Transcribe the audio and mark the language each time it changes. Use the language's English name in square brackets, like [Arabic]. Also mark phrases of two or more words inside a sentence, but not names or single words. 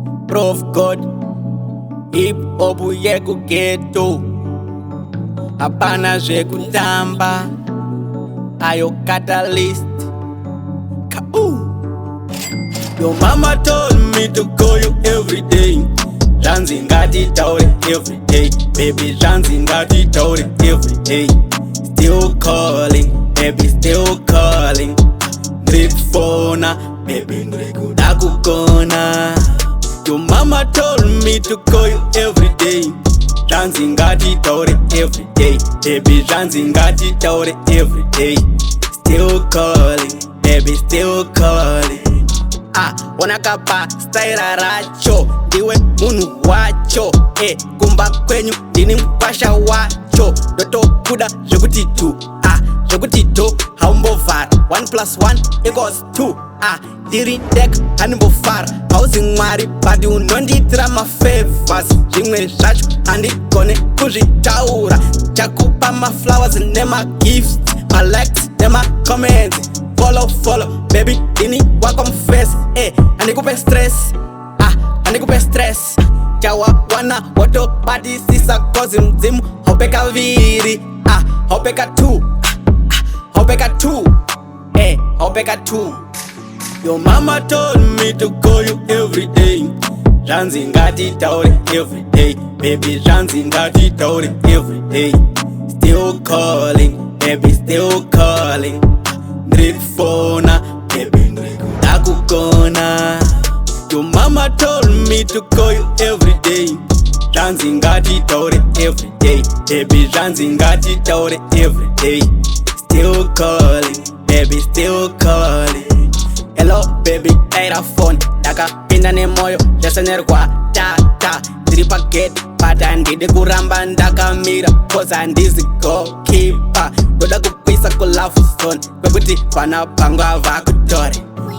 [Shona] Prof God, [English] hip hop [Shona] yekughetto, hapana zvekutamba, ayo catalyst. [English] Your mama told me to call you every day. [Shona] Zvanzi ngatitaure [English] every day, baby. [Shona] Zvanzi ngatitaure [English] every day. Still calling, baby, still calling. Drip phone, baby, [Shona] ndikuda kugona. [English] Your mama told me to call you every day. [Shona] Zvanzi ngatitaure [English] every day, baby. [Shona] Zvanzi ngatitaure [English] every day. Still calling, baby, still calling. [Shona] Wanakapa style racho, ndiwe munhu wacho. Kumba kwenyu ndini mkwasha wacho. Doto kuda zvekuti tu, zvekuti to haumbovhara. 1+1=2. Ndiri deck handimbofara. Hauzi mwari but unondiitira mafavors. Zvimwe zvacho handigone kuzvitaura. Chakupa maflowers nemagifts, malikes nemacomments. [English] Follow, baby, [Shona] ini wako mface. Andikupe stress, andikupe stress. Chawa wana wato body sisa kozi mzimu. Hopeka viri, hopeka two, hopeka two, hopeka two. [English] Your mama told me to call you every day. [Shona] Zvanzi ngatitaure [English] every day, baby. [Shona] Zvanzi ngatitaure [English] every day. Still calling, baby, still calling. Drip phone, baby, [Shona] ndikuda kugona. [English] Your mama told me to call you every day. [Shona] Zvanzi ngatitaure [English] every day, baby. [Shona] Zvanzi ngatitaure [English] every day. Still calling, baby, still calling. Hello baby, aira phone. [Shona] Ndakapinda nemoyo, zvasenerwa data. Ndiri pagate, but handidi kuramba ndakamira. Cause handizi goalkeeper. Ndoda kukwisa kulafu zone, kwekuti vana vangu havakutore.